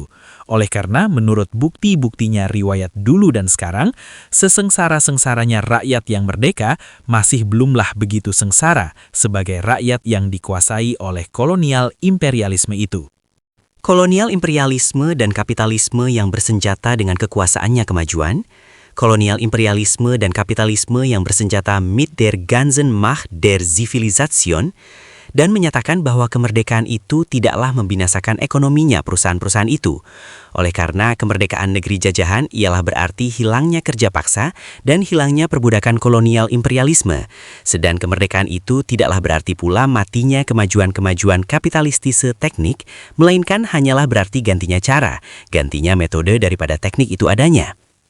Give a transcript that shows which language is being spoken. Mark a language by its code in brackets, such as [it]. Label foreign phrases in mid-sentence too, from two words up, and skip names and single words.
[id] Oleh karena menurut bukti-buktinya riwayat dulu dan sekarang, sesengsara-sengsaranya rakyat yang merdeka masih belumlah begitu sengsara sebagai rakyat yang dikuasai oleh kolonial imperialisme itu. Kolonial imperialisme dan kapitalisme yang bersenjata dengan kekuasaannya kemajuan, kolonial imperialisme dan kapitalisme yang bersenjata [de] mit der ganzen Macht der Zivilisation, [id] dan menyatakan bahwa kemerdekaan itu tidaklah membinasakan ekonominya perusahaan-perusahaan itu. Oleh karena kemerdekaan negeri jajahan ialah berarti hilangnya kerja paksa dan hilangnya perbudakan kolonial imperialisme. Sedang kemerdekaan itu tidaklah berarti pula matinya kemajuan-kemajuan kapitalistise teknik, melainkan hanyalah berarti gantinya cara, gantinya metode daripada teknik itu adanya.